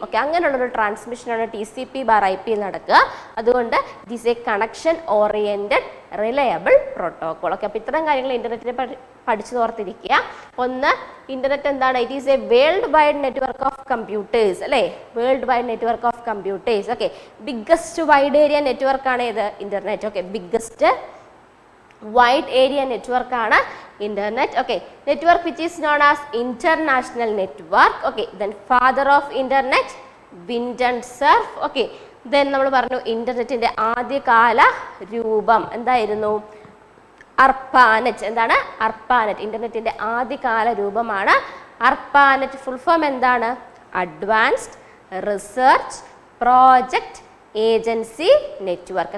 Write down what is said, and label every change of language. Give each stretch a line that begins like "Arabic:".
Malayalam: Okay, അങ്ങനെയുള്ളൊരു ട്രാൻസ്മിഷനാണ് TCP/IP നടക്കുക. അതുകൊണ്ട്
English: It is a connection oriented reliable protocol.
Malayalam: Okay, അപ്പോൾ ഇത്തരം കാര്യങ്ങൾ ഇൻ്റർനെറ്റിനെ പഠിച്ചു ഓർത്തിരിക്കുക. ഒന്ന്, ഇൻ്റർനെറ്റ് എന്താണ്,
English: it is a world wide network of computers
Malayalam: അല്ലേ, world wide network of computers. Okay, biggest wide area നെറ്റ്വർക്കാണ് ഇത് internet. Okay, biggest wide area network ആണ് internet.
English: Okay, network which is known as international network. Okay, then father of internet Wyndham Cerf.
Malayalam: Okay, then നമ്മൾ പറഞ്ഞു ഇന്റർനെറ്റിന്റെ ആദ്യകാല രൂപം എന്തായിരുന്നു, അർപ്പാനെറ്റ്. എന്താണ്, അർപ്പാനെറ്റ്. ഇന്റർനെറ്റിന്റെ ആദ്യകാല രൂപമാണ് അർപ്പാനെറ്റ്. ഫുൾ ഫോം എന്താണ്, advanced research project agency network.